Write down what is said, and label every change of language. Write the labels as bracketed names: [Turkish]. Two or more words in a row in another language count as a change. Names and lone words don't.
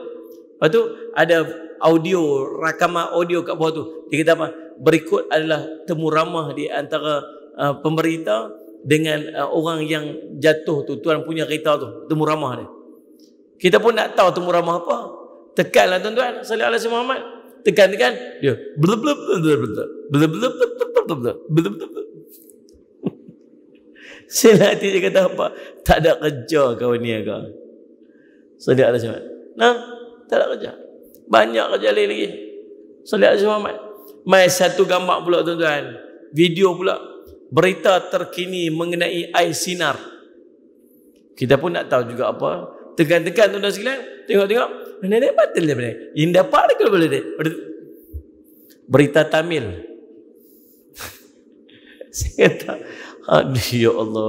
[Malay] Lepas tu ada audio, rakaman audio kat bawah tu. Dia kata apa? Berikut adalah temu ramah di antara pemberita dengan orang yang jatuh tu, tuan punya kereta tu, temu ramah dia. Kita pun nak tahu temu ramah apa. Tekanlah tuan-tuan, [Arabic] صلى الله عليه وسلم [Malay] Muhammad. Tekan dia. Blub blub blub blub blub blub blub blub blub. Selati dia kata apa? Tak ada kerja kau ni kau. [Arabic] صلى الله عليه وسلم. [Malay] Nah, tak ada kerja. Banyak kerja lain lagi. [Arabic] صلى الله عليه وسلم. [Malay] Mai satu gambar pula tuan-tuan. Video pula. Berita terkini mengenai air sinar. Kita pun nak tahu juga apa. Tekan-tekan tuan-tuan sekalian. Tengok-tengok. Mana dia batal dia benar. Ini dapat ada kalau boleh dia. Berita Tamil. Saya kata, aduh [Arabic] يا الله.